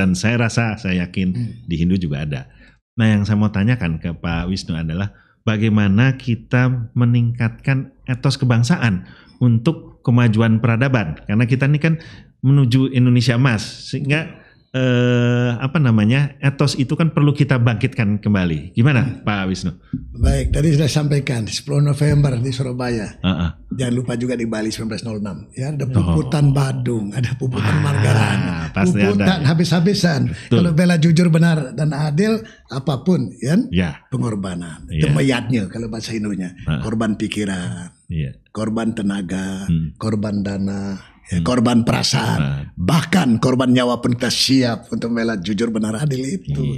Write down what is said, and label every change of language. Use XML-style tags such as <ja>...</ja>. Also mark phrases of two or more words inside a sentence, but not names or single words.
<id>Dan saya yakin di Hindu juga ada. Nah yang saya mau tanyakan ke Pak Wisnu adalah bagaimana kita meningkatkan etos kebangsaan untuk kemajuan peradaban. Karena kita ini kan menuju Indonesia emas sehingga etos itu kan perlu kita bangkitkan kembali. Gimana Pak Wisnu? Baik, tadi sudah sampaikan 10 November di Surabaya. Jangan lupa juga di Bali 1906. Ya, ada puputan Badung, ada puputan Margarana, puputan habis-habisan. Kalau bela jujur, benar dan adil, apapun, ya, pengorbanan. Itu mayatnya kalau bahasa Hindunya. Korban pikiran, korban tenaga, korban dana. Korban perasaan, bahkan korban nyawa pun kita siap untuk membela jujur benar adil itu.</id>